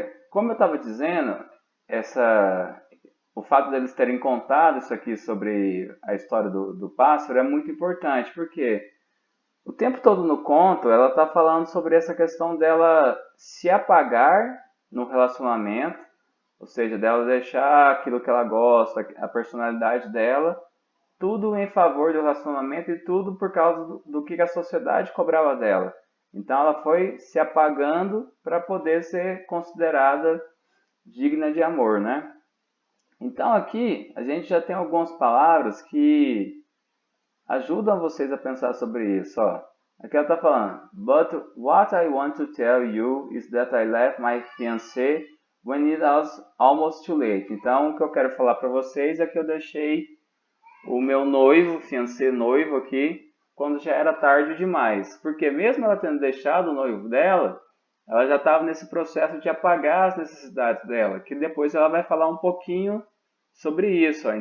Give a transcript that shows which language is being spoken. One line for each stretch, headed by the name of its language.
Portuguese: Como eu estava dizendo, o fato deles terem contado isso aqui sobre a história do pássaro é muito importante, porque o tempo todo no conto ela está falando sobre essa questão dela se apagar no relacionamento, ou seja, dela deixar aquilo que ela gosta, a personalidade dela, tudo em favor do relacionamento e tudo por causa do que a sociedade cobrava dela. Então ela foi se apagando para poder ser considerada digna de amor, né? Então aqui a gente já tem algumas palavras que ajudam vocês a pensar sobre isso. Ó. Aqui ela está falando,
English: but what I want to tell you is that I left my fiancé when it was almost too late.
Portuguese: Então o que eu quero falar para vocês é que eu deixei o meu noivo, fiancé noivo aqui, quando já era tarde demais. Porque mesmo ela tendo deixado o noivo dela, ela já estava nesse processo de apagar as necessidades dela, que depois ela vai falar um pouquinho sobre isso. Ó.